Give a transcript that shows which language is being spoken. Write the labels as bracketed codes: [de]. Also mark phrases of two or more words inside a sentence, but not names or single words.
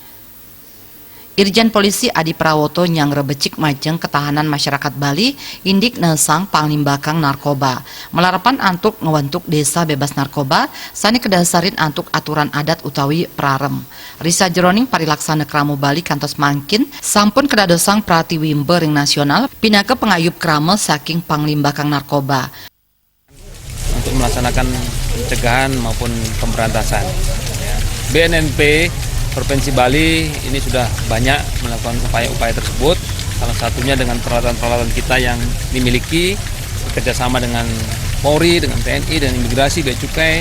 [ban] Irjen Polisi Adi Prawoto nyang rebecik majeng ketahanan masyarakat Bali indik nesang panglimbakang narkoba melarapan antuk ngewentuk desa bebas narkoba sani kedasarin antuk aturan adat utawi prarem. Risa jeroning parilaksana kramo Bali kantos mangkin sampun kedadosang pratiwimbe ring nasional pinake pengayub kramo saking panglimbakang narkoba [id] untuk melaksanakan pencegahan maupun pemberantasan. BNNP Provinsi Bali ini sudah banyak melakukan upaya-upaya tersebut, salah satunya dengan peralatan-peralatan kita yang dimiliki bekerjasama dengan Polri, dengan TNI, dan imigrasi, bea cukai.